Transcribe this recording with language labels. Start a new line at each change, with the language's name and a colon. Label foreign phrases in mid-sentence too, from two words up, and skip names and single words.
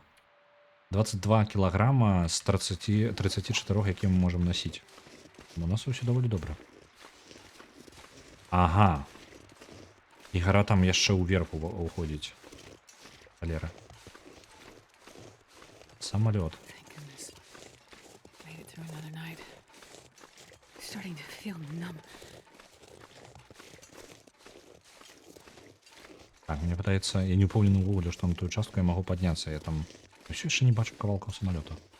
Belarusian: 22 кілаграма з 34, які мы можам насіць. У нас ўсё даволі добра. Ага. І гара там яшчэ ўверху уходзіць. Халера. Самолет.
English: Thank goodness. Made it through another night. Starting to feel numb.
Belarusian: Так, мне падаецца, я не ўпэўнены ўвогуле, што на тую частку я магу падняцца. Я там ўсё яшчэ не бачу кавалкаў самалёта.